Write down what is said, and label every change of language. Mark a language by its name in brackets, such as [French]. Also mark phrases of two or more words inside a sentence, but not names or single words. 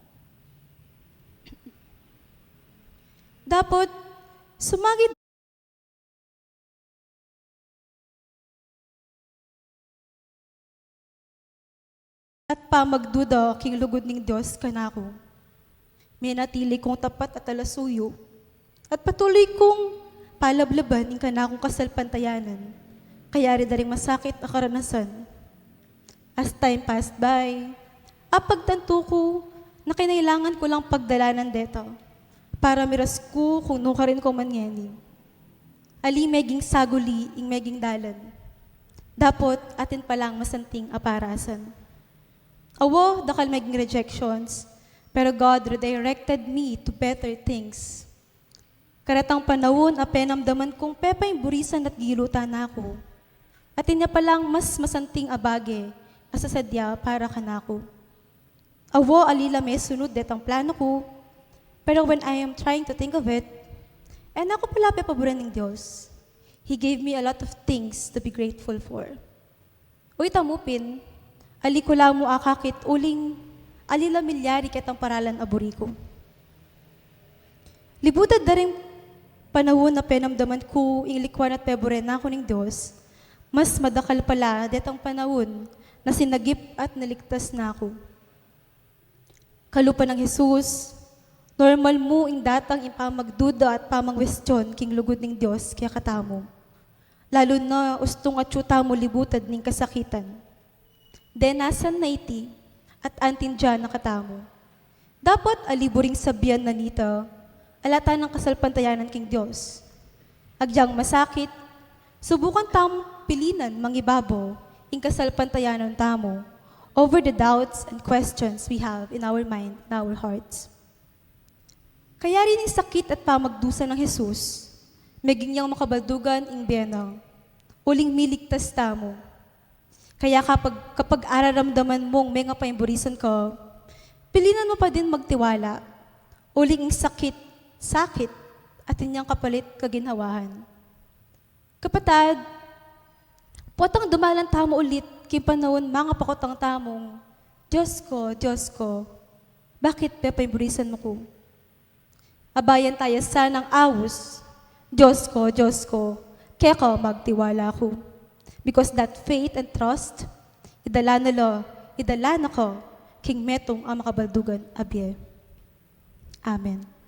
[Pampanga] Dapat sumagit at pamagduda king lugod ning Diyos kanako. May natili kong tapat at alasuyo at patuloy kong palablaban ing kanakong kasalpantayanan, kaya rin daring masakit ang karanasan. [English] As time passed by, [Pampanga] Apagtanto ko na kinailangan ko lang pagdalanan deto para miras ko kung nuka rin ko manyeni. Ali meging saguli ing meging dalan. Dapot atin palang masanting aparasan. Awo, dakal meging rejections, pero [English] God redirected me to better things. [Pampanga] Karatang panahon, apenamdaman kong pepay burisan at gilutan ako. At inya palang mas masanting abage, asasadya para kanako. Awo, alila may sunod detang plano ko, pero [English] when I am trying to think of it, [Pampanga] ako pala paboran ng Diyos. [English] He gave me a lot of things to be grateful for. [Pampanga] Uy, tamupin, ali ko lang mo akakit uling, alila milyari kitang paralan aburi ko. Libutad na rin panahon na penamdaman ko, inglikwan at peboren na ako ng Diyos, mas madakal pala detang panahon na sinagip at naligtas na ako. Kalupa ng Jesus, normal mo ing datang impamagduda at pamangwestiyon king lugod ng Diyos kaya katamo. Lalo na ustong at syuta mo libutad ning kasakitan. Denasan na iti at antin dyan nakatamo. Dapat aliburing sabihan na nita, alata ng kasalpantayanan king Diyos. Agyang masakit, subukan tam pilinan mangibabo ing kasalpantayanan tamo [English] over the doubts and questions we have in our mind, in our hearts. [Pampanga] Kaya rin yung sakit at pamagdusa ng Jesus, maging niyang makabaldugan ing benang, uling miligtas tamo. Kaya kapag araramdaman mong may nga paimburisan ka, pilinan mo pa din magtiwala, uling ing sakit at inyang kapalit kaginhawahan. Kapatid, potang dumalan tamo ulit kay panahon mga pakotang tamong, Diyos ko, bakit pepaimburisan mo ko? Abayan tayo sanang awos, Diyos ko, kaya ka magtiwala ko. [English] Because that faith and trust, [Pampanga] idala na ko, king metong ang makabaldugan abye. Amen.